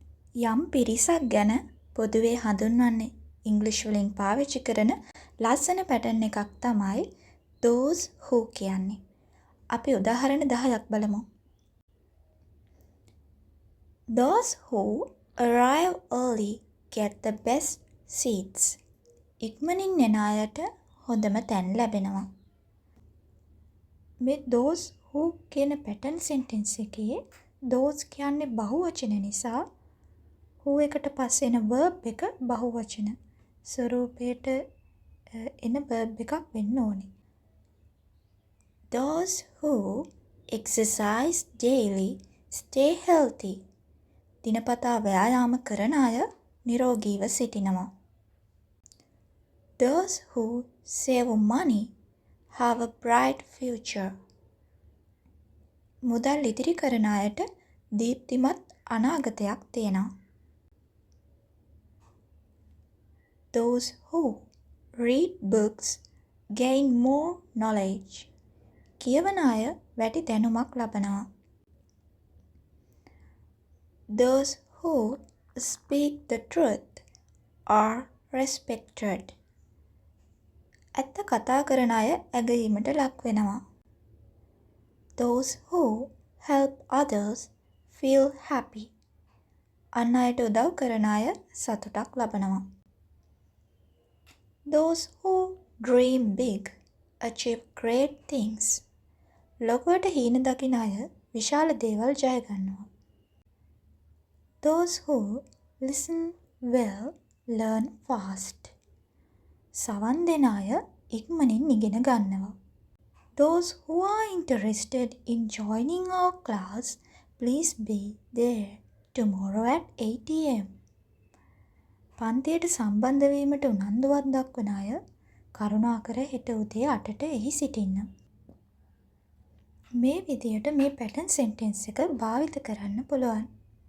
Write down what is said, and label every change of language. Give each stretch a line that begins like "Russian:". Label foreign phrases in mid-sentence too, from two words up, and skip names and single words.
Sinhala: යම් පිරිසක් ගැන පොදුවේ හඳුන්වන්නේ ඉංග්‍රීසි වලින් පාවිච්චි කරන ලස්සන පැටර්න් එකක් තමයි
English: those who
Sinhala: කියන්නේ. අපි උදාහරණ 10ක් බලමු.
English: Those who arrive early get the best seats.
Sinhala: ඉක්මනින් එන අයට හොඳම තැන් ලැබෙනවා. මේ
English: those who
Sinhala: කියන
English: pattern sentence
Sinhala: එකේ those කියන්නේ බහුවචන නිසා who එකට පස්සේ එන verb එක බහුවචන ස්වරූපයට එන verb එකක් වෙන්න ඕනේ.
English: Those who exercise daily stay healthy.
Sinhala: දිනපතා ව්‍යායාම කරන අය නිරෝගීව සිටිනවා.
English: Those who save money have a bright future.
Sinhala: මුදල් ඉදිරි කරන අයට දීප්තිමත් අනාගතයක් තියෙනවා.
English: Those who read books gain more knowledge.
Sinhala: කියවන අය වැඩි දැනුමක් ලබනවා.
English: Those who speak the truth are respected.
Sinhala: ඇත්ත කතා කරන අය ඇගයීමට ලක් වෙනවා.
English: Those who help others feel happy.
Sinhala: අන් අයට උදව් කරන අය සතුටක් ලබනවා.
English: Those who dream big achieve great things.
Sinhala: ලොකුවට හීන දකින අය විශාල දේවල් ජය ගන්නවා.
English: Those who listen well learn fast.
Sinhala: සවන් දෙන අය ඉක්මනින් ඉගෙන ගන්නවා.
English: Those who are interested in joining our class, please be there tomorrow at 8 am.
Sinhala: පන්තියට සම්බන්ධ වීමට උනන්දුවක් දක්වන අය කරුණාකර හෙට උදේ 8ට එහි සිටින්න. මේ විදියට මේ
English: pattern sentence
Sinhala: එක භාවිත කරන්න පුළුවන්.